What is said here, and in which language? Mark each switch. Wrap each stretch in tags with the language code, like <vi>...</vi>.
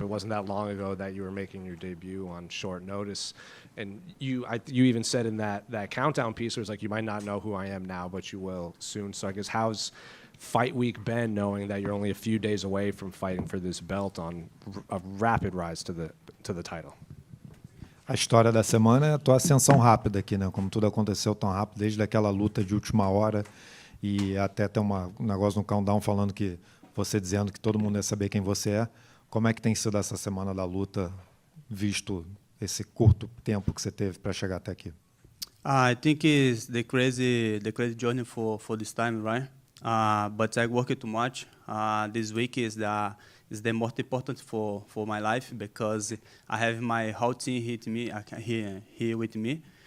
<en>It wasn't that long ago that you were making your debut on short notice. And you even said in that countdown piece, it was like, you might not know who I am now, but you will soon. So I guess how's fight week been knowing that you're only a few days away from fighting for this belt on a rapid rise to the title?</en> <pt>A história da semana é a tua ascensão rápida aqui, né? Como tudo aconteceu tão rápido, desde aquela luta de última hora. E até tem um negócio no countdown falando que você dizendo que todo mundo ia saber quem você é. Como é que tem sido essa semana da luta, visto esse curto tempo que você teve para chegar até aqui?</pt> <en>I think it's the crazy journey for this time, right? But I worked too much. This week is the most important for my life because I have my whole team here with me.</en>